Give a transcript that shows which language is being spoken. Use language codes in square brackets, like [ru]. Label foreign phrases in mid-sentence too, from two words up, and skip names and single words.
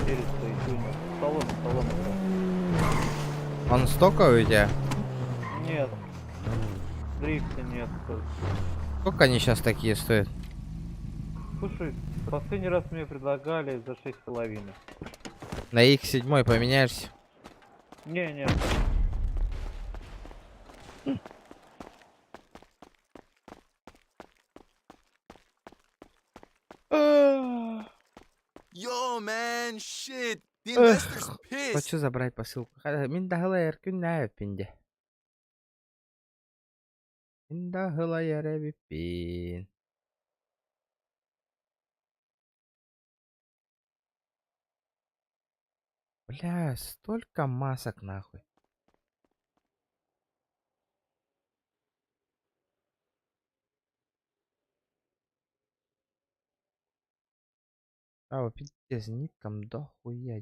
[ru] 400 и тюнер. Салон брал. Он стоковый у тебя? Нет. Дрифта нет. Сколько они сейчас такие стоят? Слушай, последний раз мне предлагали за 6,5. На X7 поменяешься? Не. [en] Yo, man, shit. The Ugh. investor's pissed. [ru] Хочу забрать посылку. Мин дагылайыр күннәп пинде. Мин дагылайыр әбиппин. Бля, столько масок нахуй. А, пиздец, ником дохуя.